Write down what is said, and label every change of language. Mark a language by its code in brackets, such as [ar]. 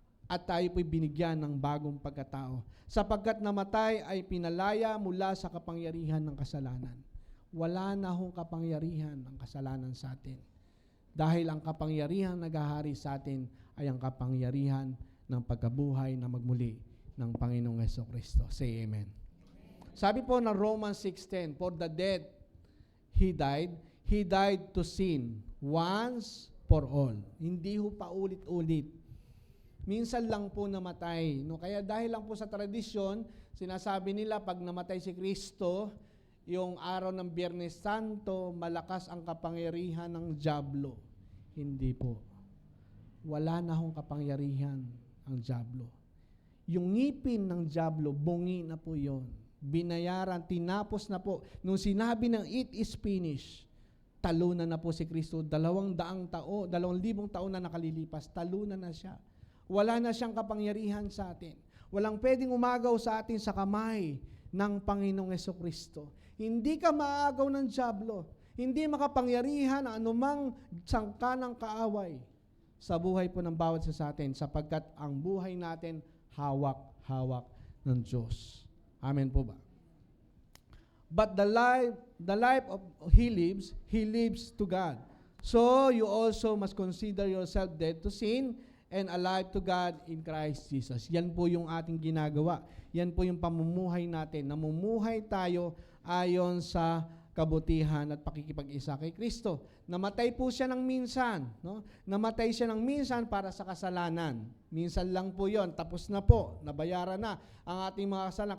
[tl] At tayo po'y binigyan ng bagong pagkatao. Sapagkat namatay ay pinalaya mula sa kapangyarihan ng kasalanan. Wala na hong kapangyarihan ng kasalanan sa atin. Dahil ang kapangyarihan naghahari sa atin ay ang kapangyarihan ng pagkabuhay na magmuli ng Panginoong Jesucristo. [en] Say amen. [tl] Sabi po ng [en] Romans 6:10, for the dead He died to sin once for all. [tl] Hindi ho pa ulit-ulit. Minsan lang po namatay. No? Kaya dahil lang po sa tradisyon, sinasabi nila pag namatay si Kristo, yung araw ng Biyernes Santo, malakas ang kapangyarihan ng dyablo. Hindi po. Wala na hong kapangyarihan ang dyablo. Yung ngipin ng dyablo, bungi na po yon. Binayaran, tinapos na po. Nung sinabi ng [en] it is finished, [tl] talunan na po si Kristo. 200 taon na nakalilipas, talunan na siya. Wala na siyang kapangyarihan sa atin. Walang pwedeng umagaw sa atin sa kamay ng Panginoong Jesucristo. Hindi ka maagaw ng dyablo. Hindi makapangyarihan ang anumang sangka ng kaaway sa buhay po ng bawat isa sa atin, sapagkat ang buhay natin hawak-hawak ng Diyos. Amen po ba? [en] But the life of he lives to God. So you also must consider yourself dead to sin and alive to God in Christ Jesus. [tl] Yan po yung ating ginagawa. Yan po yung pamumuhay natin. Namumuhay tayo ayon sa kabutihan at pakikipag-isa kay Kristo. Namatay po siya ng minsan. No? Namatay siya ng minsan para sa kasalanan. Minsan lang po yon, tapos na po, nabayaran na ang ating mga kasalanan.